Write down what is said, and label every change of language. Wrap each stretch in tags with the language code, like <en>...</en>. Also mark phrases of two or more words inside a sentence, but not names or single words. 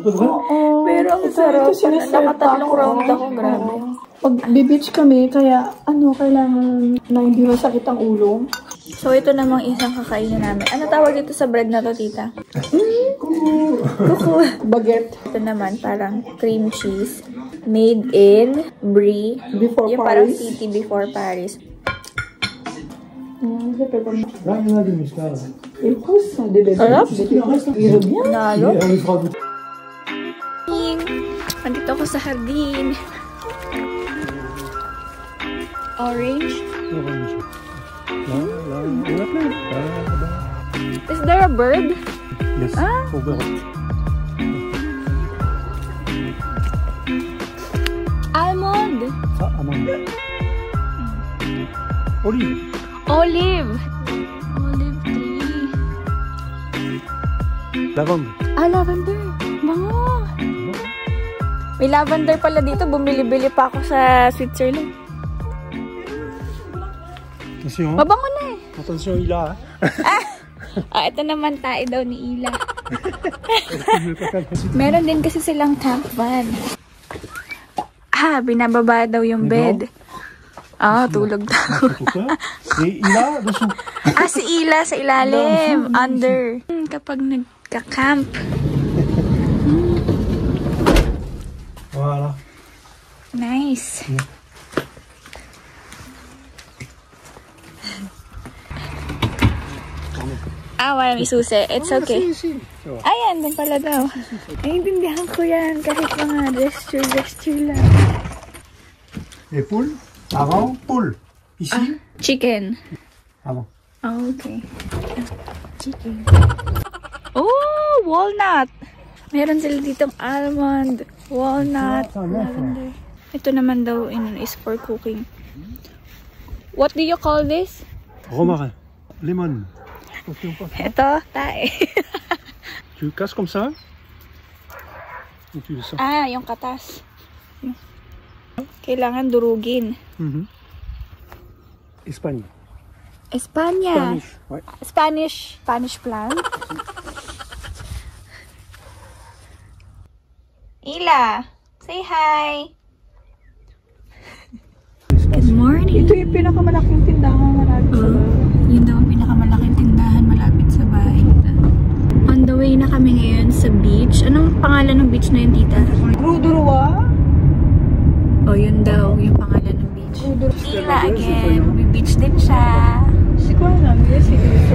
<tl>Pero ang sarap. Nakatatlong round ako. Grabe. Pag beach kami, kaya kailangan na hindi masakit ang ulo. So, ito namang isang kakainin namin. Ano tawag dito sa bread na to, tita? Kuku. Baguette. Ito naman, parang cream cheese.</tl> <en>Made in Brie.</en> <tl>Before yung Paris. Parang</tl> <en>city before Paris.</en> <tl>Nalo. Nandito ako sa hardin.</tl> <en>Orange. Is there a bird? Yes. Almond. Almond. Olive. Olive tree. Lavender. Lavender.</en> <tl>Bango. May lavender pala dito. Bumili-bili pa ako sa Switzerland.</tl> <fr>Attention.</fr> <tl>Mabango na eh.</tl> <fr>Attention, Ila.</fr> <tl>Ito naman tayo daw ni Ila. Meron din kasi silang camp van. Binababa daw yung bed. Tulog daw. Si Ila, dessous. Si Ila sa ilalim. Under. Kapag nagka-camp.</tl> <fr>Voilà.</fr> <en>Nice.</en> <tl>Wala may susi.</tl> <en>It's okay.</en> <tl>Ayan, din pala daw. Naiintindihan ko yan. Kahit mga gesture lang.</tl> <fr>Et poule? Avant, poule. Ici?</fr> <en>Chicken.</en> <fr>Avant.</fr> <en>Okay. Chicken. Oh, walnut.</en> <tl>Meron sila ditong almond, walnut, lavender. Ito naman daw</tl> <en>is for cooking. What do you call this?</en> <fr>Romarin. Lemon.</fr> <tl>Ito, tae.</tl> <fr>Tu casses comme ça? Et tu le sens.</fr> <tl>Yung katas. Kailangan durugin.</tl> <fr>Espagne.</fr> <tl>Espanya.</tl> <en>Spanish. Ouais. Spanish plant. Ila, say hi. Good morning.</en> <tl>Ito yung pinakamalaking tindahan malapit sa bahay. Yun daw ang pinakamalaking tindahan malapit sa bahay.</tl> <en>On the way</en> <tl>na kami ngayon sa beach. Anong pangalan ng beach na yun, tita? Rudurwa. Yun daw yung pangalan ng beach. Ila again. Beach din siya. Siguro na, sige.</tl>